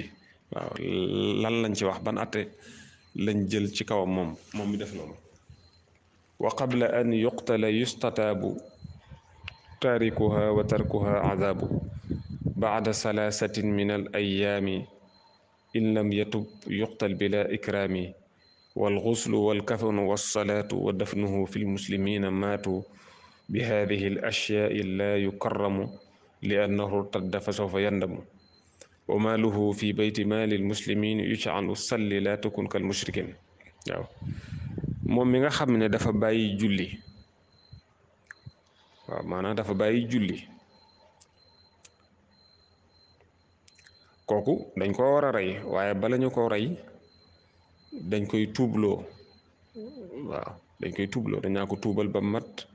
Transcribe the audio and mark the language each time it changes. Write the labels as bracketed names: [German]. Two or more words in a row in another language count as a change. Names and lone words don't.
[Wolof] waaw lan lañ ci wax ban atte lañ jël ci kawam moom mi def loolu [Arabic] وقبل أن يقتل يستتاب تاركها وتركها عذاب بعد ثلاثة من الأيام إن لم يتب يقتل بلا إكرام والغسل والكفن والصلاة ودفنه في المسلمين ماتوا بهذه الأشياء لا يكرم لأنه ارتد فسوف يندم وماله في بيت مال المسلمين يجعل الصلي لا تكن كالمشركين [Wolof] waaw moom mi nga xam ne dafa bàyyi julli waaw maanaam dafa bàyyi julli kooku dañ ko war a rey waaye bala ñu ko rey dañ koy tuubloo waaw dañ koy tuubloo dañ naa ko tuubal ba mat